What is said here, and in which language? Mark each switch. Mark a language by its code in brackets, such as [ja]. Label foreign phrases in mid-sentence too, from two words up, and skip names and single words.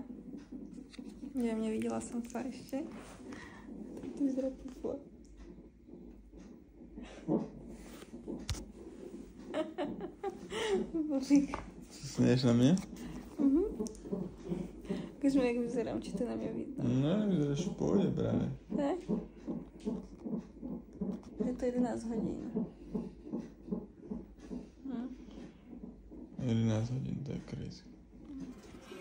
[sk] Neviem, nevidela som sa ešte. Tak to vyzerá Puflo. Božík. [cs] Směješ na mě? [sk] Ukáž mi, jak vyzerám, či to na mě vidno. [cs] Ne, vyzeráš v pohodě právě. [sk] Tak? Je to 11 hodín. [cs] 11 hodin, to je crazy.